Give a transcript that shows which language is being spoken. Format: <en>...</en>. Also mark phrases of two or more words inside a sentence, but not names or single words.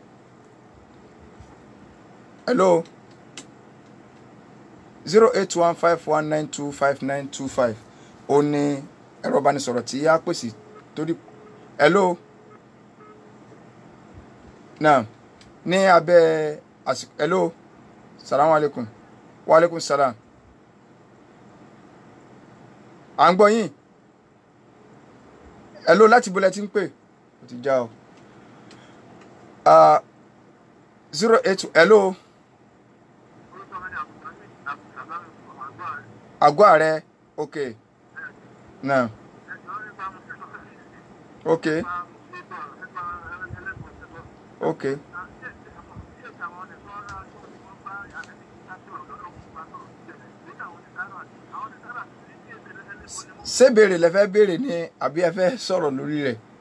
<yo>08151925925 ó ní ẹ̀rọ ìbánisọ̀rọ̀ tí a pèsè torí hello náà ní abẹ́ àsìkò hello</yo> <ar>السلام عليكم وعليكم السلام</ar> <yo>à ń gbọ́ yín hello láti bọ́lẹ̀ tí ń pè ó ti já o 08 hello àgọ́ ààrẹ ok náà ok ok ṣé béèrè lẹ fẹ́ béèrè ni àbí ẹ fẹ́ sọ̀rọ̀ lórí rẹ̀</yo>